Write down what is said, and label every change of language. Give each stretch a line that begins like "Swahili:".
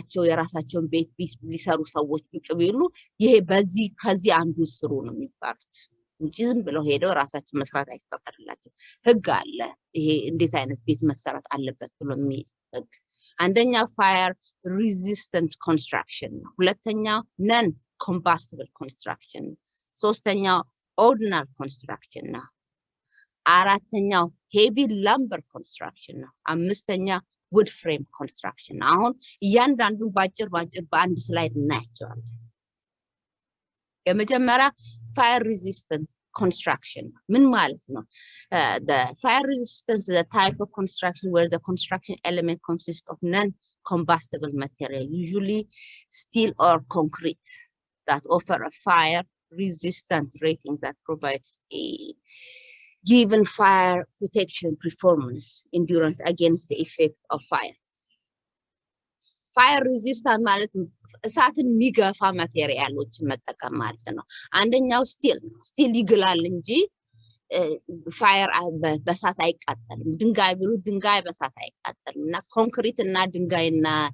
Amharic: የራሳቸውን ቤት ሊሰሩ ሰዎች ቢቀበሉ ይሄ ከዚህ አንዱ ስሩ ነው የሚባሉት እንጂ ዝም ብለው ሄደው ራሳቸው መስራት አይፈቀድላቸው። ህግ አለ ይሄ እንዴት አይነት ቤት መሰራት አለበት ብሎ የሚል ህግ። አንደኛ ፋየር ሬዚስታንት ኮንስትራክሽን ነው። ሁለተኛው ነን ኮምባስቲብል ኮንስትራክሽን ነው። ሶስተኛው ኦርዲናል ኮንስትራክሽን ነው። አራተኛው ሄቪ ላምበር ኮንስትራክሽን ነው። አምስተኛው ውድ ፍሬም ኮንስትራክሽን ነው። አሁን እያንዳንዱን ባጭር በአንድ ስላይድ እናያቸዋለን። የመጀመሪያ ፋየር ሬዚስታንት construction. ምን ማለት ነው?
English: The fire resistance is a type of construction where the construction element consists of non-combustible material, usually steel or concrete, that offer a fire resistant rating that provides a given fire protection, performance, endurance against the effect of fire.
Amharic: Fire resistant ማለት እሳትን የሚገፋ ማቴሪያሎችን መጠቀም ማለት ነው። አንደኛው ስቲል ይግላል እንጂ ፋየር በእሳት አይቃጠልም። ድንጋይ ብሉ ድንጋይ በእሳት አይቃጠልም እና ኮንክሪት እና ድንጋይና